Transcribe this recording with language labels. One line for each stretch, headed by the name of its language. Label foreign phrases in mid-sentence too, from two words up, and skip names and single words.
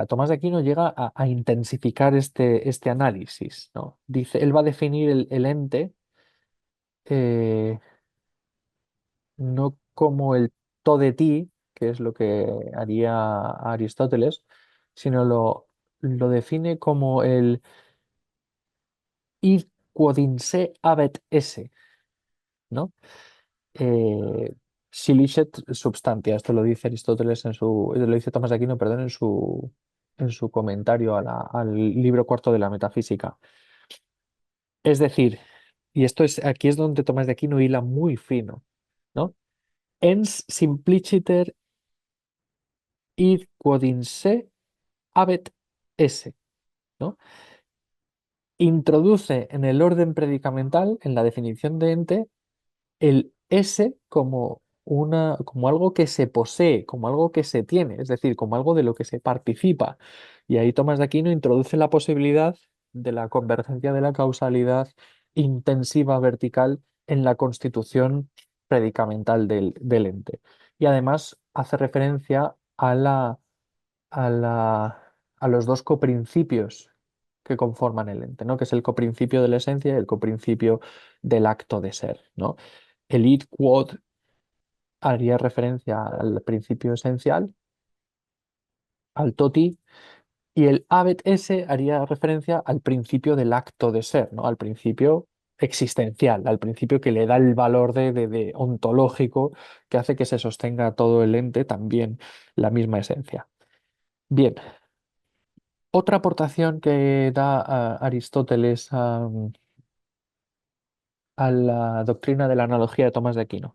Spanish: Tomás de Aquino llega a intensificar este análisis, ¿no? Dice, él va a definir el ente eh, no como el
Greek: τόδε τι,
Spanish: que es lo que haría Aristóteles, sino lo define como el
Latin: id quod in se habet esse,
Spanish: ¿no?
Latin: Eh, Si licet substantia,
Spanish: esto lo dice Aristóteles lo dice Tomás de Aquino, perdón, en su comentario al libro cuarto de la metafísica. Es decir, y aquí es donde Tomás de Aquino hila muy fino, ¿no?
Latin: Ens simpliciter id quod in se habet esse,
Spanish: ¿no? Introduce en el orden predicamental, en la definición de ente, el ese como algo que se posee, como algo que se tiene, es decir, como algo de lo que se participa. Y ahí Tomás de Aquino introduce la posibilidad de la convergencia de la causalidad intensiva vertical en la constitución predicamental del ente. Y además hace referencia a los dos coprincipios que conforman el ente, ¿no? Que es el coprincipio de la esencia y el coprincipio del acto de ser, ¿no? El
Latin: id quod
Spanish: haría referencia al principio esencial, al toti, y el
Latin: habet esse
Spanish: haría referencia al principio del acto de ser, ¿no? Al principio existencial, al principio que le da el valor de ontológico que hace que se sostenga todo el ente, también la misma esencia. Bien, otra aportación que da Aristóteles a la doctrina de la analogía de Tomás de Aquino.